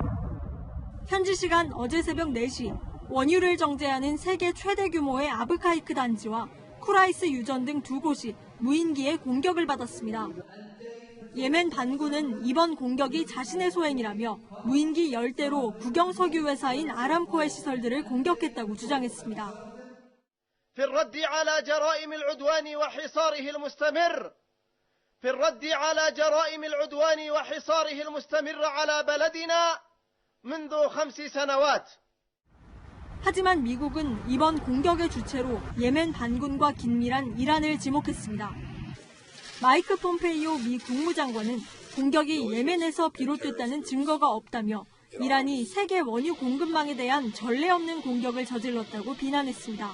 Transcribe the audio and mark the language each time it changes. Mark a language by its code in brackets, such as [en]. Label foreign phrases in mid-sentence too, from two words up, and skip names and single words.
[ko] 현지 시간 어제 새벽 4시 원유를 정제하는 세계 최대 규모의 아브카이크 단지와 쿠라이스 유전 등 2곳이 무인기에 공격을 받았습니다. 예멘 반군은 이번 공격이 자신의 소행이라며 무인기 10대로 국영 석유 회사인 아람코의 시설들을 공격했다고 주장했습니다. [ar] في الرد على جرائم العدوان وحصاره المستمر في الرد على جرائم العدوان وحصاره المستمر على بلدنا منذ 5 سنوات. [ko] 하지만 미국은 이번 공격의 주체로 예멘 반군과 긴밀한 이란을 지목했습니다. 마이크 폼페이오 미 국무장관은 공격이 예멘에서 비롯됐다는 증거가 없다며 이란이 세계 원유 공급망에 대한 전례 없는 공격을 저질렀다고 비난했습니다.